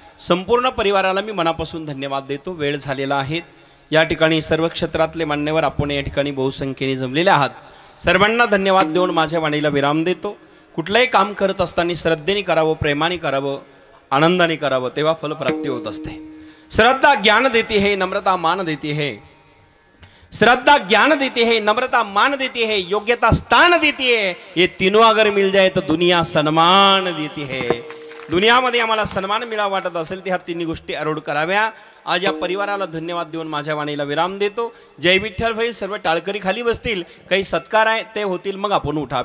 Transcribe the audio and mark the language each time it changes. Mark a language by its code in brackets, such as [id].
[mr] संपूर्ण परिवाराला मी मनापासून धन्यवाद देतो. वेळ झालेला आहे. या ठिकाणी सर्व क्षेत्रातले मान्यवर आपण या ठिकाणी बहुसंख्येने जमलेले आहात. सर्वांना धन्यवाद देऊन माझ्या वाणीला विराम देतो. कुठलंही काम करत असताना श्रद्धेने करावं, प्रेमाने करावं, आनंदाने करावं, तेव्हा फलप्राप्ती होत असते. [hi] श्रद्धा ज्ञान देती है, नम्रता मान देती है. श्रद्धा ज्ञान देती है, नम्रता मान देती है, योग्यता स्थान देती है. ये तीनों अगर मिल जाए तो दुनिया सन्मान देती है. [mr] दुनियामध्ये आम्हाला सन्मान मिळावा वाटत असेल तर ह्या तिन्ही गोष्टी आरूढ कराव्या. आज या परिवाराला धन्यवाद देऊन माझ्या वाणीला विराम देतो. जय विठ्ठल होईल. सर्व टाळकरी खाली बसतील. काही सत्कार आहे ते होतील, मग आपण उठा.